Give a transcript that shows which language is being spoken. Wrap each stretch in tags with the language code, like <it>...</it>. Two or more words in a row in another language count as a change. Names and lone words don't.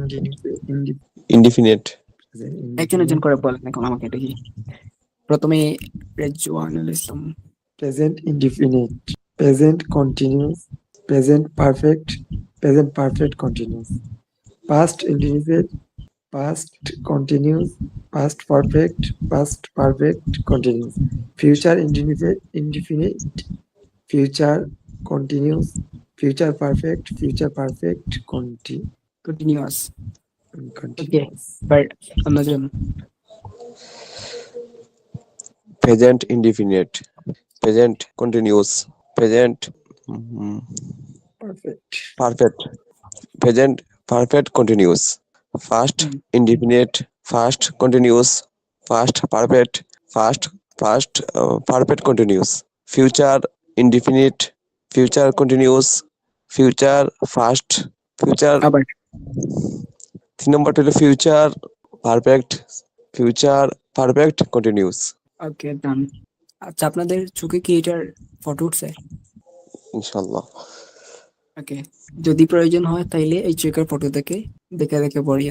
<bn>ইনডিফিনিট, একজন একজন করে বলেন এখন আমাকে দেখি। প্রথমে রেজওয়ানুল ইসলাম।</bn> <en>present indefinite, present continuous, present perfect, present perfect continuous, past indefinite, past continuous, past perfect, past perfect continuous, future indefinite, future continuous, future perfect, continuous. okay, continuous.</en> <bn>এবার অন্যজন।</bn> <en>Present indefinite, present continuous, present Perfect. perfect, present perfect continuous, past</en> <bn>হুম,</bn> <en>indefinite, past continuous, past perfect, perfect continuous, future indefinite, future continuous, future past, future</en> <bn>আবার 3 নম্বরটা হলো</bn> <en>future perfect, future perfect continuous. okay, done.</en> <bn>আচ্ছা, আপনাদের চোখে কি এটার ফটো উঠছে? ইনশাল্লাহ। ওকে, যদি প্রয়োজন হয় তাইলে এই চেকের ফটো থেকে দেখে দেখে পড়িয়েন।</bn>